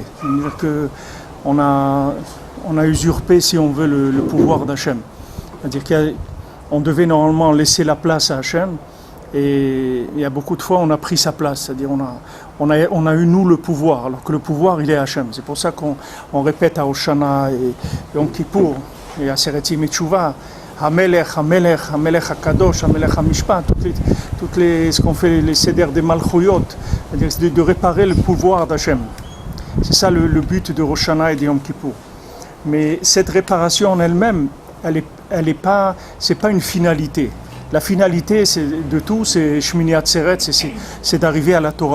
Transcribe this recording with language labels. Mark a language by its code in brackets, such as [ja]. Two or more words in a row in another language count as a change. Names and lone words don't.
[fr] C'est-à-dire qu'on a usurpé, si on veut, le pouvoir d'Hachem. C'est-à-dire qu'on devait normalement laisser la place à Hachem, et il y a beaucoup de fois on a pris sa place. C'est-à-dire on a eu nous le pouvoir, alors que le pouvoir il est Hachem. C'est pour ça qu'on répète à Rosh Hashanah et Yom Kippour et à [he] עשרת ימי תשובה, המלך המלך המלך הקדוש המלך המשפט, [fr] ce qu'on fait les Seder des Malchouyot, c'est-à-dire de réparer le pouvoir d'Hachem. C'est ça le but de Rosh Hashanah et de Yom Kippour. Mais cette réparation en elle-même, c'est pas une finalité. La finalité de tout, c'est Shmini Atzeret, c'est d'arriver à la Torah.